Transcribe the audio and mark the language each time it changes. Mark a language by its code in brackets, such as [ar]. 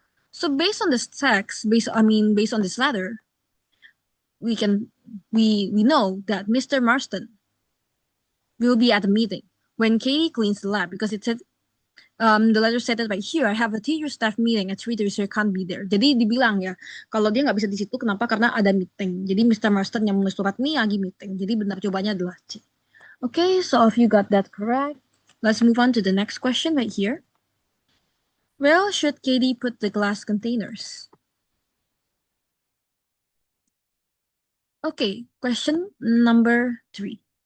[en] So based on this text, based on this letter, we know that Mr. Marston will be at the meeting when Katie cleans the lab because it said the letter said that right here, I have a teacher staff meeting at 3:30, so I can't be there. [id] Jadi dibilang ya, kalau dia nggak bisa di situ, kenapa? Karena ada meeting. Jadi Mr. Marston yang menulis surat ini lagi meeting. Jadi benar jawabannya adalah C. [en] Okay, so if you got that correct, let's move on to the next question right here. Where should Katie put the glass containers? Okay, question number 3.